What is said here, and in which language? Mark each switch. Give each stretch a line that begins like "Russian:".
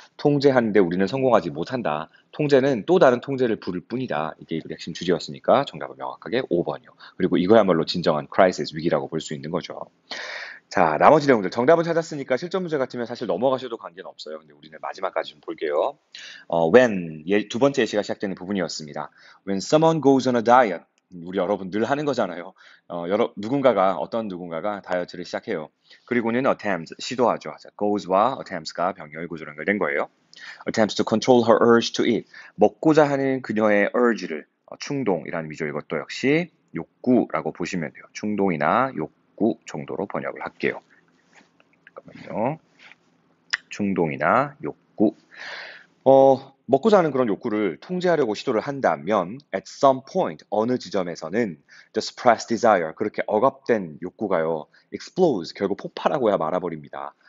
Korean: 통제하는데 우리는 성공하지 못한다. 통제는 또 다른 통제를 부를 뿐이다. 이게 이 핵심 주제였으니까 정답은 명확하게 5번이요. 그리고 이거야말로 진정한 크라이시스, 위기라고 볼 수 있는 거죠. 자, 나머지 내용들 정답은 찾았으니까 실전 문제 같으면 사실 넘어가셔도 관계는 없어요. 근데 우리는 마지막까지 좀 볼게요. when 두 번째 예시가 시작되는 부분이었습니다.
English: When someone goes on a diet,
Korean: 우리 여러분 늘 하는 거잖아요. 어떤 누군가가 다이어트를 시작해요. 그리고는
English: attempts,
Korean: 시도하죠. 자, goes와 attempts가 병렬구조 연결된 거예요.
English: attempts to control her urge to eat,
Korean: 먹고자 하는 그녀의
English: urge를,
Korean: 충동이라는 미죠. 이것도 역시 욕구라고 보시면 돼요. 충동이나 욕구 정도로 번역을 할게요. 잠깐만요. 충동이나 욕구. 먹고자 하는 그런 욕구를 통제하려고 시도를 한다면
English: at some point,
Korean: 어느 지점에서는
English: the suppressed desire,
Korean: 그렇게 억압된 욕구가요
English: explodes,
Korean: 결국 폭발하고야 말아버립니다.